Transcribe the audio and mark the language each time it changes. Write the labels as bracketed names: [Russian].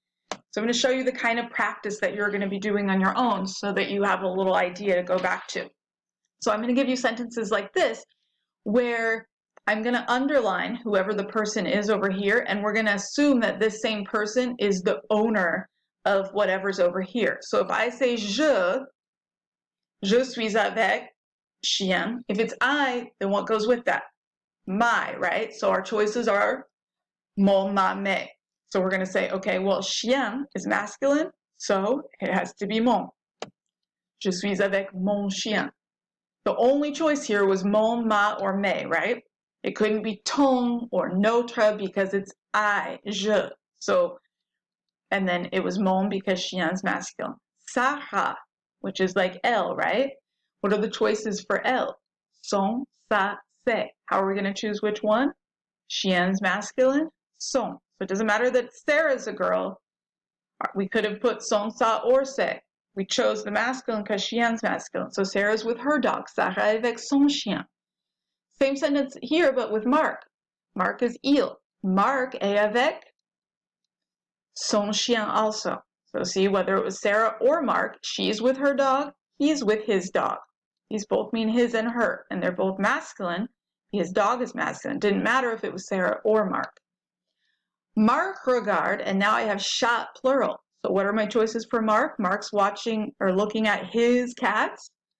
[English] So I'm going to show you the kind of practice that you're going to be doing on your own so that you have a little idea to go back to. So I'm going to give you sentences like this where I'm going to underline whoever the person is over here, and we're going to assume that this same person is the owner of whatever's over here. So if I say [French] je suis avec chien, [English] if it's I, then what goes with that? My, right? So our choices are mon, ma, me. So we're going to say, okay, well, chien is masculine, so it has to be mon. [French] Je suis avec mon chien. [English] The only choice here was mon, ma, or me, right? It couldn't be ton or notre because it's I, je. So, and then it was mon because chien's masculine. Sarah, which is like elle, right? What are the choices for elle? Son, sa, se. How are we going to choose which one? Chien's masculine, son. So it doesn't matter that Sarah's a girl. We could have put son, sa, or se. We chose the masculine because chien's masculine. So Sarah's with her dog. [French] Sarah est avec son chien. [English] Same sentence here, but with Marc. Marc is il. [French] Marc est avec son chien [English] also. So see, whether it was Sarah or Marc, she's with her dog, he's with his dog. These both mean his and her, and they're both masculine. His dog is masculine. Didn't matter if it was Sarah or Marc. [French] Marc regarde, [English] and now I have chat plural. So what are my choices for Marc? Marc's watching or looking at his cats.